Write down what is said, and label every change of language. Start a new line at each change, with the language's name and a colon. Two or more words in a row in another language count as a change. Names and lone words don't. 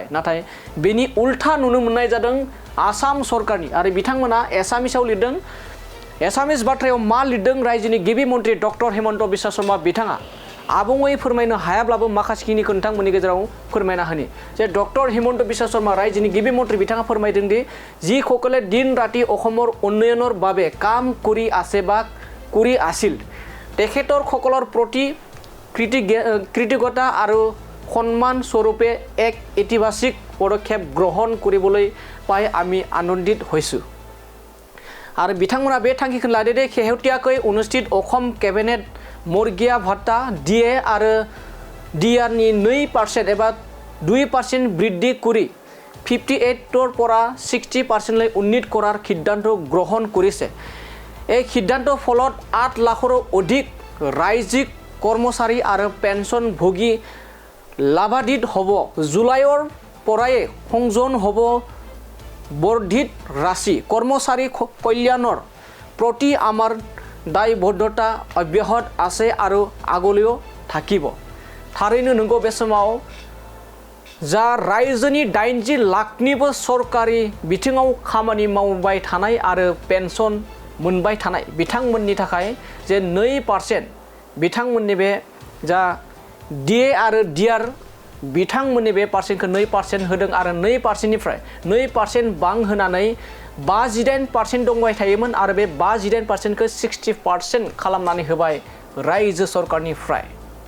Bodo: नाथाय बेनि उल्था नुनो मोननाय जादों आसाम सरकारनि। आरो बिथांमोना एसामिसाव लिरदों। एसामिस बाथ्रायाव मा लिरदों रायजोनि गिबि मन्त्रि डक्टर हिमन्त बिश्व शर्मा बिथाङा आबुङै फोरमायनो हायाब्लाबो माखासेखिनिखौ नोंथांमोननि गेजेराव फोरमायना होनि जे डक्टर हिमन्त बिश्व शर्मा रायजोनि गिबि मन्त्रि बिथाङा फोरमायदों दि
Assamese: যিসকলে দিন ৰাতি অসমৰ উন্নয়নৰ বাবে কাম কৰি আছে বা কৰি আছিল তেখেতৰ সকলৰ প্ৰতি কৃতজ্ঞতা আৰু সন্মান স্বৰূপে এক ইতিবাচক পদক্ষেপ গ্ৰহণ কৰিবলৈ পাই আমি আনন্দিত হৈছোঁ।
Bodo: आरो बिथांमोना बे थांखिखौ लादों दि
Assamese: শেহতীয়াকৈ অনুষ্ঠিত অসম কেবিনেट
Bodo: मरगिया भत्ता डिए आरो डिआरनि 2% एबा 2%
Assamese: বৃদ্ধি কৰি 58ৰ পৰা 60% উন্নীত কৰাৰ সিদ্ধান্ত গ্ৰহণ কৰিছে। এই সিদ্ধান্তৰ ফলত 8 লাখৰো অধিক ৰাজ্যিক কৰ্মচাৰী আৰু পেঞ্চনভোগী লাভান্বিত হ'ব। জুলাইৰ পৰাই সংযোজন হ'ব বৰ্ধিত ৰাশি। কৰ্মচাৰী কল্যাণৰ প্ৰতি আমাৰ দায়বদ্ধতা অব্যাহত আছে আৰু আগলৈও থাকিব।
Bodo: थारैनो नंगौ बे समाव जा रायजोनि 80 लाखनिबो सरकारि बिथिङाव खामानि मावबाय थानाय आरो पेन्सन मोनबाय थानाय बिथांमोननि थाखाय जे 2% बिथांमोननि बे जा डिए आरो डिआर बिथांमोननि बे पार्सेन्टखौ 2% होदों आरो 2%निफ्राय 2% बांहोनानै 58% दंबाय थायोमोन आरो बे 58%खौ 60% खालामनानै होबाय रायजो सरकारनिफ्राय।